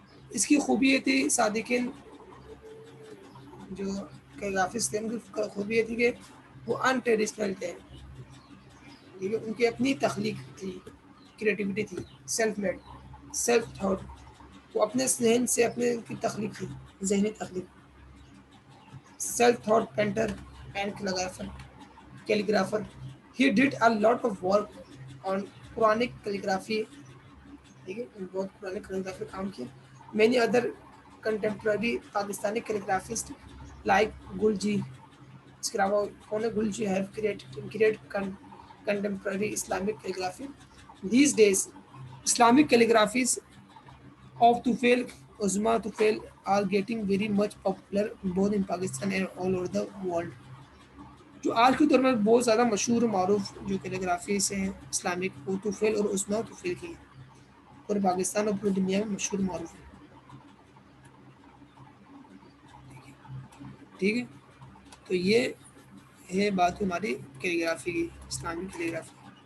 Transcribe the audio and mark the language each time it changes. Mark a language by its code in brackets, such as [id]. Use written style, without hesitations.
[ur] اس کی خوبی یہ تھی صادقین جو کیلیگرافسٹ تھے، ان کی خوبی یہ تھی کہ وہ ان ٹریڈیشنل تھے. ٹھیک ہے، ان کی اپنی تخلیق تھی، کریٹیوٹی تھی، [en] Self made, self taught. [ur] وہ اپنے ذہن سے اپنے کی تخلیق تھی، ذہنی تخلیق. [en] Self taught painter and calligrapher. calligrapher. He did a lot of work on Quranic calligraphy. [ur] ٹھیک ہے بہت پرانے کیلیگرافی کام کیے. [en] Many other contemporary Pakistani calligraphist like Gulgee. [ur] اس کے علاوہ کون ہے [en] Gulgee have create contemporary Islamic calligraphy. These days Islamic calligraphies of Tufail, Uzma Tufail are getting very much popular both in Pakistan and all over the world. [ur] جو آج کے دور میں بہت زیادہ مشہور و معروف جو کیلیگرافیز ہیں اسلامک وہ طفیل اور عظمیٰ طفیل کی ہیں اور پاکستان اور پوری دنیا میں مشہور و معروف ہیں. ٹھیک ہے تو یہ ہے بات ہماری کیلیگرافی کی اسلامی کیلیگرافی.